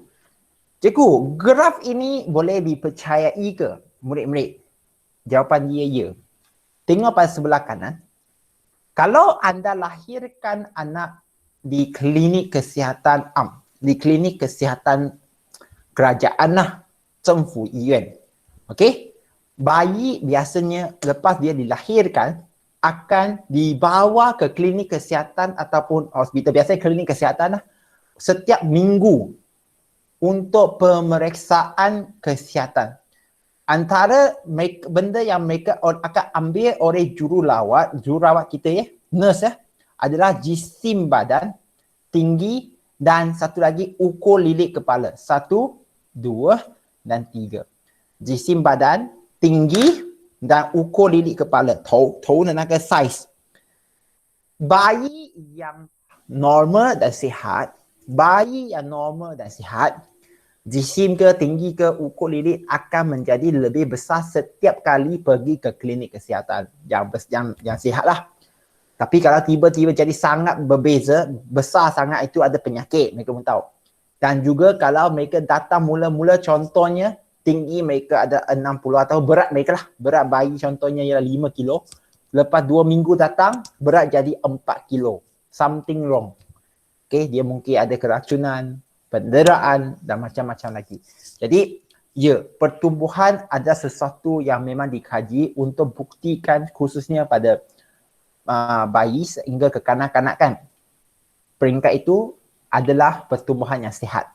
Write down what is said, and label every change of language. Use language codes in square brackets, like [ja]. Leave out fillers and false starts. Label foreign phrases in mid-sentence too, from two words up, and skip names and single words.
[ms] Cikgu, graf ini boleh dipercayai ke murid-murid? Jawapan dia ya. Tengok pada sebelah kanan. Kalau anda lahirkan anak di klinik kesihatan di klinik kesihatan kerajaan lah, [zh] 政府医院. [ms] Okey? Bayi biasanya lepas dia dilahirkan akan dibawa ke klinik kesihatan ataupun hospital, biasanya klinik kesihatan lah, setiap minggu untuk pemeriksaan kesihatan. Antara benda yang mereka akan ambil oleh jururawat kita ya, nurse ya, adalah jisim badan, tinggi, dan satu lagi ukur lilit kepala. 1, 2 dan 3. Jisim badan, tinggi dan ukur lilit kepala. [zh] 头的那个 size. [ms] Bayi yang normal dan sihat, jisim ke, tinggi ke, ukur lilit akan menjadi lebih besar setiap kali pergi ke klinik kesihatan yang sihat lah. Tapi kalau tiba-tiba jadi sangat berbeza, besar sangat, itu ada penyakit, mereka pun tahu. Dan juga kalau mereka datang mula-mula, contohnya tinggi mereka ada 60 atau berat mereka lah, berat bayi contohnya ialah 5 kilo. Lepas 2 minggu datang, berat jadi 4 kilo. [en] Something wrong. [ms] Okay, dia mungkin ada keracunan, penderaan dan macam-macam lagi. Jadi, ya, pertumbuhan ada sesuatu yang memang dikaji untuk buktikan khususnya pada bayi sehingga ke kanak-kanak kan. Peringkat itu adalah pertumbuhan yang sihat.